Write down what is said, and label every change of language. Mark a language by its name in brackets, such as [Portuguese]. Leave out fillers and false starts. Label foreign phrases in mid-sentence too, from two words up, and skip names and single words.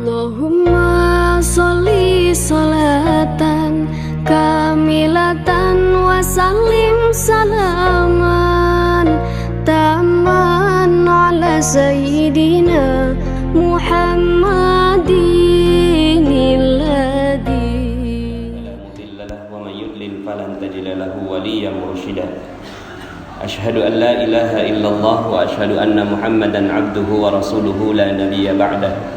[Arabic] اللهم صل صلاة كاملة وسلم سلاما تاما على سيدنا محمد الذي لا مضل له ومن يضلل فلن تجد له وليا مرشدا. أشهد أن لا إله إلا الله وأشهد أن محمدا عبده ورسوله لا نبي بعده.